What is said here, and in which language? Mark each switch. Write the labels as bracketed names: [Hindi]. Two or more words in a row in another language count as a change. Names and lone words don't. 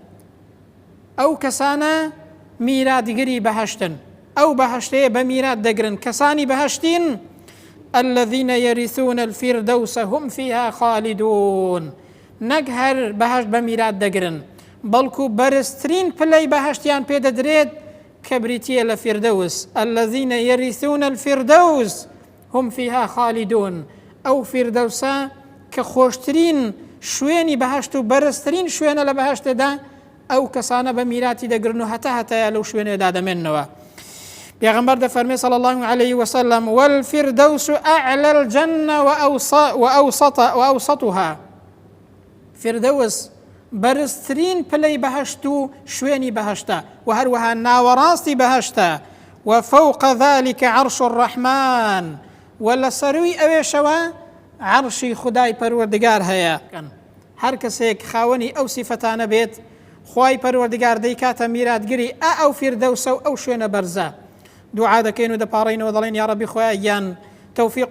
[Central Kurdish] ئەو کەسانە میراتگری بەهەشتن ئەو بەهەشتەیە بە میرات دەگرن کەسانی بەهەشتین [Arabic] الذين يرثون الفردوس هم فيها خالدون [Central Kurdish] نەک هەر بەهەشت بە میرات دەگرن بەڵکو بەرزترین پلەی بەهەشتیان پێدەدرێت کە بریتیە لە فردەوس [Arabic] الذين يرثون الفردوس هم فيها خالدون [Central Kurdish] ئەو فردەوسە کە خۆشترین شوێنی بەهەشت و بەرزترین شوێنە لە بەهەشتەدا ئەو کەسانە بە میراتی دەگرن و هەتایە لەو شوێنێدا دەمێننەوە پێغەمبەر دەفەرمێ [Arabic] صلی الله عليه وسلم والفردوس أعلى الجنة [Central Kurdish] وأوسطها فردوس بەرزترین پلەی بەهەشت و شوێنی بەهەشتە و هەروەها ناوەڕاستی بەهەشتە [Arabic] وفوق ذلك عرش الرحمن [Central Kurdish] و لە سەروی ئەوێشەوە عەرشی خودای پەروەردگار هەیە هەر کەسێک خاوەنی ئەو سیفەتانە بێت خوای پەروەردگار دەیکاتە میراتگری ئەو فردەوسە و ئەو شوێنە بەرزە دوعا دەکەین و دەپاڕینەوە دەڵێن یا ڕەبی خۆیان گیان تەوفیق و